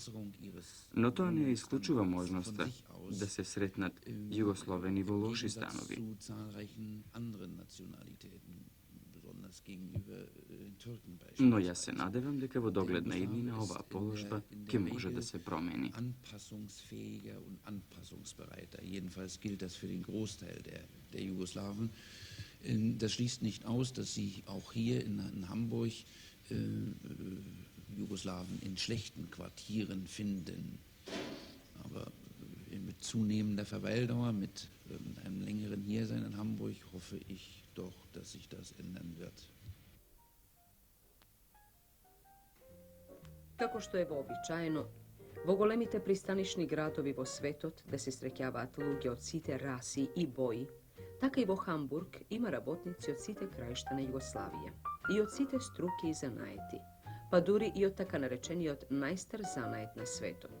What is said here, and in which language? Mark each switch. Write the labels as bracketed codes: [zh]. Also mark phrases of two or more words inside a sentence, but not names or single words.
[mk] Но тоа не исклучува можноста да се сретнат југословени во лоши станови. Но јас се надевам дека во догледна иднина оваа положба ќе може да се промени. [de] Anpassungsfähiger und anpassungsbereiter. Jedenfalls gilt das für den Großteil der Jugoslawen. Das schließt nicht aus, dass sie auch hier in Hamburg Jugoslawen in schlechten Quartieren finden. Aber mit zunehmender Verweildauer, mit einem längeren Hiersein in Hamburg, hoffe ich doch, dass sich das ändern wird. [mk] Како што е вообичаено, во големите пристанишни градови во светот да се среќаваат луѓе од сите раси и бои, така и во Хамбург има работници од сите краишта на Југославија и од сите струки и занаети, па дури и од така наречениот најстар занает на светот.